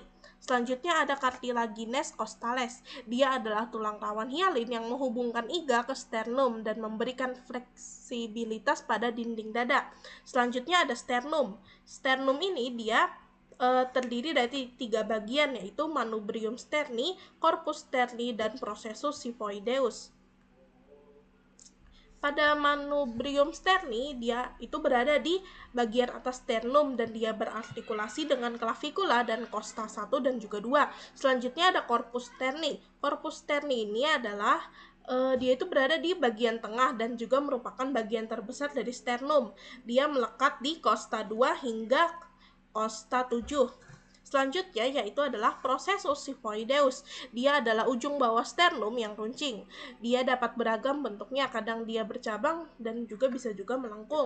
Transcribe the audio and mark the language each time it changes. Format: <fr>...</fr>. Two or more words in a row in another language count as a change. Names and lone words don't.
<id>Selanjutnya ada</id> <la>cartilagines costales.</la> <id>Dia adalah tulang rawan hialin yang menghubungkan iga ke sternum dan memberikan fleksibilitas pada dinding dada. Selanjutnya ada sternum. Sternum ini dia terdiri dari 3 bagian, yaitu</id> <la>manubrium sterni, corpus sterni,</la> <id>dan</id> <la>processus xiphoideus.</la> <id>Pada</id> <la>manubrium sterni,</la> <id>dia itu berada di bagian atas sternum dan dia berartikulasi dengan clavikula dan costa 1 dan juga 2. Selanjutnya ada</id> <la>corpus sterni. Corpus sterni</la> <id>ini adalah dia itu berada di bagian tengah dan juga merupakan bagian terbesar dari sternum. Dia melekat di costa 2 hingga costa 7. Selanjutnya yaitu adalah</id> <la>processus xiphoideus.</la> <id>Dia adalah ujung bawah sternum yang runcing. Dia dapat beragam bentuknya, kadang dia bercabang dan juga bisa juga melengkung.</id>